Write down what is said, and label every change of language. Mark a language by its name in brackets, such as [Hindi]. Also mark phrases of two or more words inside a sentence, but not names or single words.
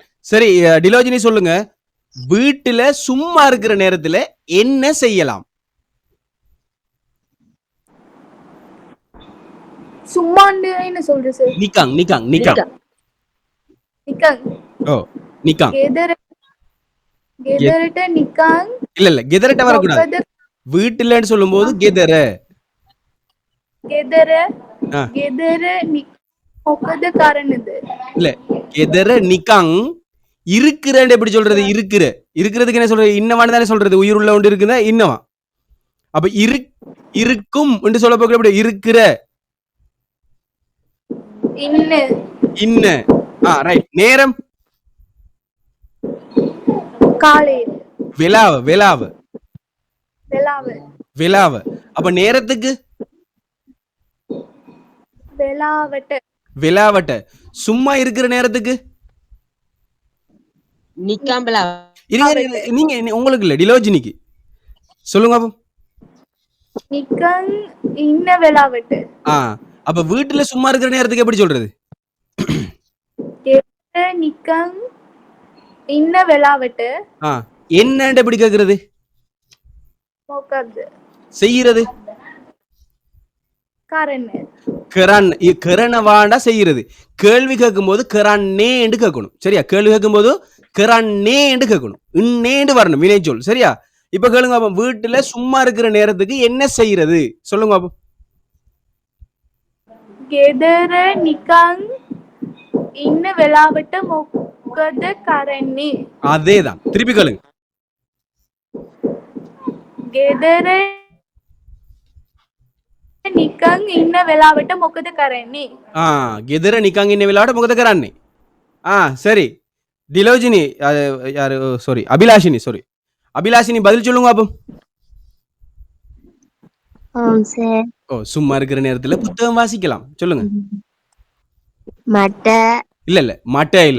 [Tamil] சரி, டிலோஜினி சொல்லுங்க, வீட்டுல சும்மா இருக்கிற நேரத்துல என்ன செய்யலாம்? சும்மாண்டு என்ன சொல்றது சார்? [Sinhala] නිකන් නිකන් නිකන්. නිකන් [Tamil] ஓ, நிக்காங். [Sinhala] ගෙදරට නිකන් [Tamil] இல்ல இல்ல, கெதரட்ட வரக்கூடாது. [Sinhala] මොකද [Tamil] வீட்டுலன்னு சொல்லும் போது கெதர. [Sinhala] ගෙදර ஆ. ගෙදර මොකද කරන්නද? [Tamil] இல்ல, [Sinhala] ගෙදර නිකන්. [Tamil] இருக்கிறன்னு எப்படி சொல்றது? இருக்கிறதுக்கு என்ன சொல்றது? இன்னவான்னு தானே சொல்றது. உயிர் உள்ள ஒன்று இருக்குதா இன்னவா. அப்ப இருக்கும் என்று சொல்ல போக எப்படி இருக்கிற [Sinhala] ඉන්න [Tamil] இன்ன. ரைட். நேரம் [Sinhala] කාලේ වෙලාව වෙලාව වෙලාව [Tamil] விலாவ. அப்ப நேரத்துக்கு [Sinhala] වෙලාවට [Tamil] விலாவட்ட. சும்மா இருக்கிற நேரத்துக்கு நிக்காம்பலா. இருங்க, நீங்க உங்களுக்கு இல்ல, டிலோஜினிக்கு சொல்லுங்க அப்போ. [Sinhala] නිකන් ඉන්න වෙලාවට [Tamil] அப்ப வீட்டுல சும்மா இருக்கிற நேரத்துக்கு எப்படி சொல்றது? [Sinhala] ගෙදර නිකන් ඉන්න වෙලාවට [Tamil] என்னன்னு எப்படி கேக்குறது? [Sinhala] මොකද්ද [Tamil] செய்யறது. [Sinhala] කරන්න? [Tamil] கரன் கரணவாண்டா செய்யறது. கேள்வி கேட்கும் போது கரண்ணே என்று கேட்கணும். சரியா? கேள்வி கேட்கும் போது கரண்ணே என்று கேட்கணும். இன்னேண்டு வரணும் வினை சொல். சரியா? இப்ப கேளுங்க அப்ப, வீட்டுல சும்மா இருக்கிற நேரத்துக்கு என்ன செய்யறது சொல்லுங்க அப்போ. [Sinhala] ගෙදර නිකන් ඉන්න වෙලාවට මොකද කරන්නේ? [Tamil] அதேதான், திருப்பி கேளுங்க. [Sinhala] ගෙදර නිකන් ඉන්න වෙලාවට මොකද කරන්නේ? ගෙදර නිකන් ඉන්න වෙලාවට මොකද කරන්නේ? [Tamil] சரி. டிலோஜினி யாரு? சாரி, அபிலாஷினி. சாரி, அபிலாஷினி பதில் சொல்லுங்க அப்போ. ஓ, சும்மா இருக்கிற நேரத்துல புத்தகம் வாசிக்கலாம். சொல்லுங்க. மட்ட இல்ல இல்ல, மட்ட இல்ல.